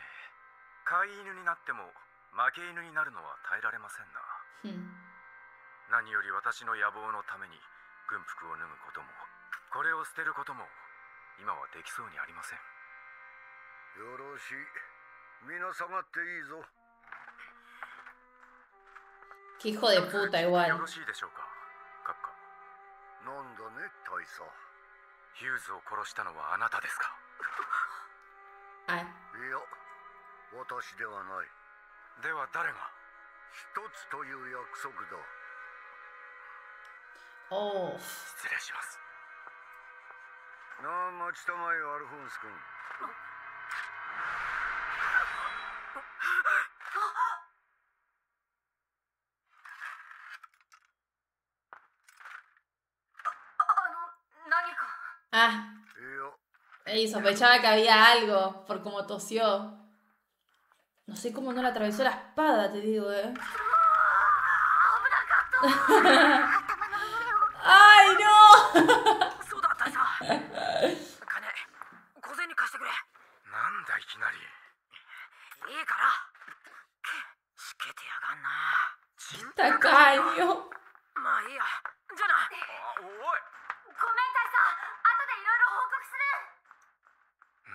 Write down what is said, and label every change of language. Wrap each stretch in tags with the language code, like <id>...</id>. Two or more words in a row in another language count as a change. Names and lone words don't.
<ja>飼い犬になっても負け犬になるのは耐えられませんな。何より私の野望のために軍服を脱ぐこともこれを捨てることも今はできそうにありません。よろしい。皆下がっていいぞ。</ja> <es>Qué hijo de puta</es> <ja>よ</ja> <es>igual.</es> <ja>ろしいでしょうか、閣下。なんだね、大佐。ヒューズを殺したのはあなたですか。 Ay. いや、私ではない。では誰が。一つという約束だ。 Oh. 失礼します。なあ、待ちたまえよ、アルフォンス君。何か。 Ah. いや、</ja> <es>Y sospechaba que había algo por cómo tosió. No sé cómo no le atravesó la espada, te digo, ¡Ay, no!</es> <ja>そうだ、大佐。金、小銭貸してくれ。なんだいきなり。いいから。しけてやがんな。</ja> <es>Tacaño.</es> <ja>まあいいや。じゃあな。おい。ごめん、大佐。後でいろいろ報告する。</ja>